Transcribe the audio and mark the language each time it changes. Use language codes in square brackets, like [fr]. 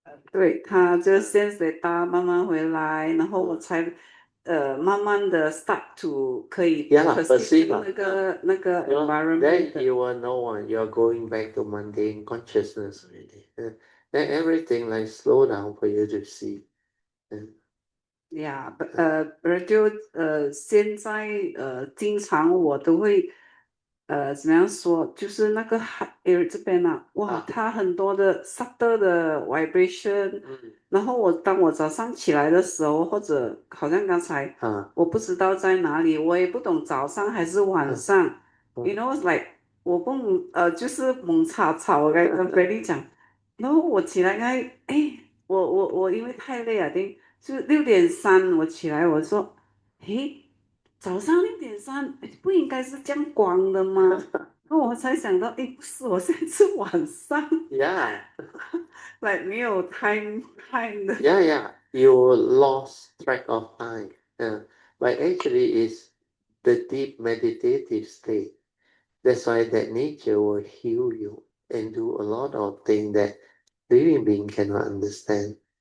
[zh] 对，他就 sense data 慢慢回来，然后我才慢慢的 [en] start to [zh] 可以 [en] perceive [zh] 那个 environment. [en] Then you will know you're going back to mundane consciousness already. Then everything like slow down for you to see. [zh] Yeah, 就现在经常我都会怎么样说，就是那个这边啊，哇，它很多的 subtle 的 vibration，然后当我早上起来的时候，或者好像刚才我不知道在哪里，我也不懂早上还是晚上， [en] you know like [zh] 我不就是猛吵吵，我跟 Freddy 讲，然后我起来我因为太累了，就6:03我起来，我说，诶，早上6:03不应该是这样光的吗？然后我才想到，不是，我现在是晚上。 [en] Yeah. [zh] like 没有 time的。 [en] Yeah. You lost track of time. But actually it's the deep meditative state. That's why that nature will heal you and do a lot of things that living being cannot understand.